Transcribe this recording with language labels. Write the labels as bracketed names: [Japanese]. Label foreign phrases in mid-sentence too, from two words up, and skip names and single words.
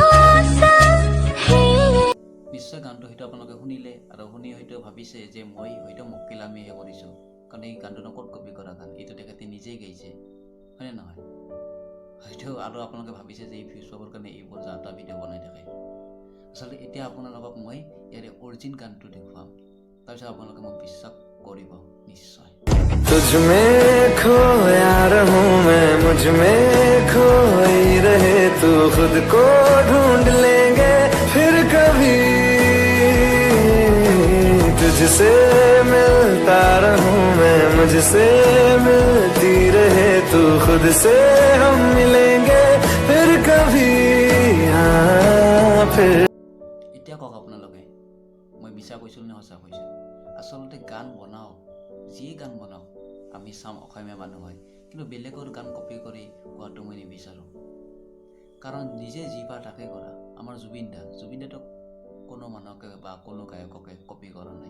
[Assamese] নিশ্চয় গানটো হয়তো আপোনালোকে শুনিলে আৰু শুনি হয়তো ভাবিছে যে মই হয়তো মক্কেলামিহে কৰিছোঁ, কাৰণ এই গানটো ক'ত কপি কৰা গান, এইটো তেখেতে নিজেই গাইছে, হয়নে নহয়? হয়তো আৰু আপোনালোকে ভাবিছে যে এই ভিউজ পাবৰ কাৰণে এইবোৰ যা ভিডিঅ' বনাই থাকে। আচলতে এতিয়া আপোনালোকক মই ইয়াৰে অৰিজিন গানটো দেখুৱাম, তাৰপিছত আপোনালোকে মোক বিশ্বাস কৰিব নিশ্চয়। [Hindi] तुझ में खोया रहूं मैं, मुझ में खोई रहे तू, खुद को ढूंढ लेंगे फिर कभी। तुझसे मिलता रहूं मैं, मुझसे मिलती रहे तू, खुद से हम मिलेंगे फिर कभी। फिर [Assamese] এতিয়া কওক আপোনালোকে মই মিছা কৈছোঁ নে সঁচা কৈছোঁ? আচলতে গান বনাওঁ, যি গান বনাওঁ আমি চাম, অসমীয়া মানুহ হয়, কিন্তু বেলেগৰ গান কপি কৰি গোৱাটো মই নিবিচাৰোঁ। কাৰণ নিজে যি পাৰ তাকে কৰা। আমাৰ জুবিনদাটো কোনো মানুহকে বা কোনো গায়ককে কপি কৰা নাই।